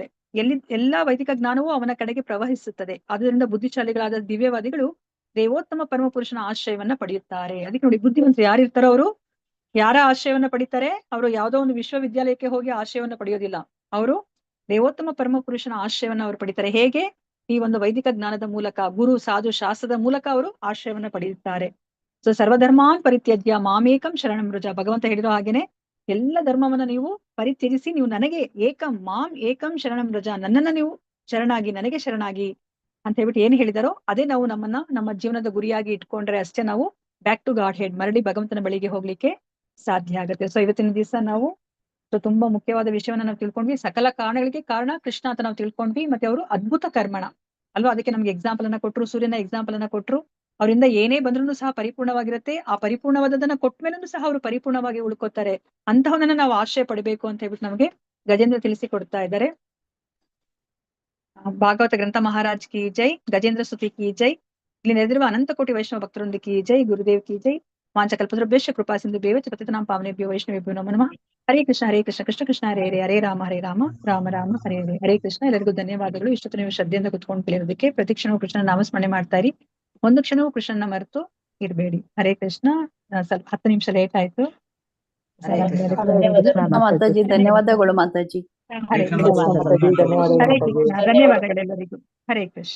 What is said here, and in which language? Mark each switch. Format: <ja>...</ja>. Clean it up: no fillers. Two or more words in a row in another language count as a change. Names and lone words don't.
<kn>ಎಲ್ಲಾ ವೈದಿಕ ಜ್ಞಾನವೂ ಅವನ ಕಡೆಗೆ ಪ್ರವಹಿಸುತ್ತದೆ. ಆದ್ದರಿಂದ ಬುದ್ಧಿಶಾಲಿಗಳಾದ ದಿವ್ಯವಾದಿಗಳು ದೇವೋತ್ತಮ ಪರಮ ಪುರುಷನ ಆಶ್ರಯವನ್ನ ಪಡೆಯುತ್ತಾರೆ. ಅದಕ್ಕೆ ನೋಡಿ, ಬುದ್ಧಿವಂತರು ಯಾರಿರ್ತಾರೋ ಅವರು ಯಾರ ಆಶ್ರಯವನ್ನ ಪಡಿತಾರೆ, ಅವರು ಯಾವುದೋ ಒಂದು ವಿಶ್ವವಿದ್ಯಾಲಯಕ್ಕೆ ಹೋಗಿ ಆಶ್ರಯವನ್ನ ಪಡೆಯೋದಿಲ್ಲ. ಅವರು ದೇವೋತ್ತಮ ಪರಮ ಪುರುಷನ ಆಶ್ರಯವನ್ನ ಅವರು ಪಡಿತಾರೆ. ಹೇಗೆ? ಈ ಒಂದು ವೈದಿಕ ಜ್ಞಾನದ ಮೂಲಕ, ಗುರು ಸಾಧು ಶಾಸ್ತ್ರದ ಮೂಲಕ ಅವರು ಆಶ್ರಯವನ್ನ ಪಡೆಯುತ್ತಾರೆ.</kn> <sa>ಸೊ ಸರ್ವಧರ್ಮಾನ್ ಪರಿತ್ಯಜ್ಯ ಮಾಮೇಕಂ ಶರಣಂ ವ್ರಜ.</sa> <kn>ಭಗವಂತ ಹೇಳಿರೋ ಹಾಗೇನೆ ಎಲ್ಲ ಧರ್ಮವನ್ನ ನೀವು ಪರಿತ್ಯಜಿಸಿ ನೀವು ನನಗೆ</kn> <sa>ಏಕಂ ಶರಣಂ ವ್ರಜ,</sa> <kn>ನನ್ನನ್ನ ನೀವು ಶರಣಾಗಿ, ನನಗೆ ಶರಣಾಗಿ ಅಂತ ಹೇಳ್ಬಿಟ್ಟು ಏನ್ ಹೇಳಿದಾರೋ ಅದೇ ನಾವು ನಮ್ಮ ಜೀವನದ ಗುರಿಯಾಗಿ ಇಟ್ಕೊಂಡ್ರೆ ಅಷ್ಟೇ ನಾವು</kn> <en>back to Godhead,</en> <kn>ಮರಳಿ ಭಗವಂತನ ಬಳಿಗೆ ಹೋಗ್ಲಿಕ್ಕೆ ಸಾಧ್ಯ ಆಗುತ್ತೆ. ಸೊ ಇವತ್ತಿನ ದಿವಸ ನಾವು ತುಂಬಾ ಮುಖ್ಯವಾದ ವಿಷಯವನ್ನ ನಾವು ತಿಳ್ಕೊಂಡ್ವಿ. ಸಕಲ ಕಾರಣಗಳಿಗೆ ಕಾರಣ ಕೃಷ್ಣ ಅಂತ ನಾವು ತಿಳ್ಕೊಂಡ್ವಿ. ಮತ್ತೆ ಅವರು ಅದ್ಭುತ ಕರ್ಮಣ ಅಲ್ವಾ. ಅದಕ್ಕೆ ನಮ್ಗೆ ಎಕ್ಸಾಂಪಲ್ ಅನ್ನ ಕೊಟ್ರು, ಸೂರ್ಯನ ಎಕ್ಸಾಂಪಲ್ ಅನ್ನ ಕೊಟ್ರು. ಅವರಿಂದ ಏನೇ ಬಂದ್ರೂ ಸಹ ಪರಿಪೂರ್ಣವಾಗಿರುತ್ತೆ. ಆ ಪರಿಪೂರ್ಣವಾದದನ್ನ ಕೊಟ್ಟ ಮೇಲೂ ಸಹ ಅವರು ಪರಿಪೂರ್ಣವಾಗಿ ಉಳ್ಕೋತಾರೆ. ಅಂತಹವನ್ನ ನಾವು ಆಶ್ರಯ ಪಡಬೇಕು ಅಂತ ಹೇಳ್ಬಿಟ್ಟು ನಮಗೆ ಗಜೇಂದ್ರ ತಿಳಿಸಿ ಕೊಡ್ತಾ ಇದ್ದಾರೆ.</kn> <hi>भागवत ग्रंथ महाराज की जय, गजेंद्र स्तुति की जय.</hi> <kn>ಇಲ್ಲಿ ನೆರೆದಿರುವ ಅನಂತ ಕೋಟಿ ವೈಷ್ಣವ ಭಕ್ತರೊಂದಿಗೆ</kn> <hi>की जय, गुरुदेव की जय.</hi> <sa>ವಾಂಚಕಲ್ಪತರುಭ್ಯಶ್ಚ ಕೃಪಾ ಸಿಂಧು ಭ್ಯೋ ಚ ಪತಿತಾನಾಂ ಪಾವನೇಭ್ಯೋ ವೈಷ್ಣವೇಭ್ಯೋ ನಮೋ ನಮಃ. ಹರೇ ಕೃಷ್ಣ ಕೃಷ್ಣ ಕೃಷ್ಣ ಹರೇ ಹರೇ, ಹರೇ ರಾಮ ರಾಮ ರಾಮ ಹರೇ ಹರೇ. ಹರೇ ಕೃಷ್ಣ.</sa> <kn>ಎಲ್ಲರಿಗೂ ಧನ್ಯವಾದಗಳು. ಇಷ್ಟೊತ್ತು ನೀವು ಶ್ರದ್ಧೆಯಿಂದ ಕುತ್ಕೊಂಡು ಕೇಳಿರೋದಕ್ಕೆ. ಪ್ರತಿ ಕ್ಷಣವೂ ಕೃಷ್ಣನ ನಾಮಸ್ಮರಣೆ ಮಾಡ್ತಾ ಇರಿ. ಒಂದು ಕ್ಷಣವೂ ಕೃಷ್ಣನ ಮರೆತು ಇರ್ಬೇಡಿ.</kn> <sa>ಹರೇ ಕೃಷ್ಣ.</sa> <kn>ಸ್ವಲ್ಪ 10 ನಿಮಿಷ ಲೇಟ್ ಆಯ್ತು.</kn> <sa>ಹರೇ ಕೃಷ್ಣ.</sa> <kn>ಮಾತಾಜಿ, ಧನ್ಯವಾದಗಳು ಮಾತಾಜಿ.</kn> <sa>ಹರೇ ಕೃಷ್ಣ.</sa> <kn>ಧನ್ಯವಾದಗಳೆಲ್ಲರಿಗೂ.</kn> <sa>ಹರೇ ಕೃಷ್ಣ.</sa>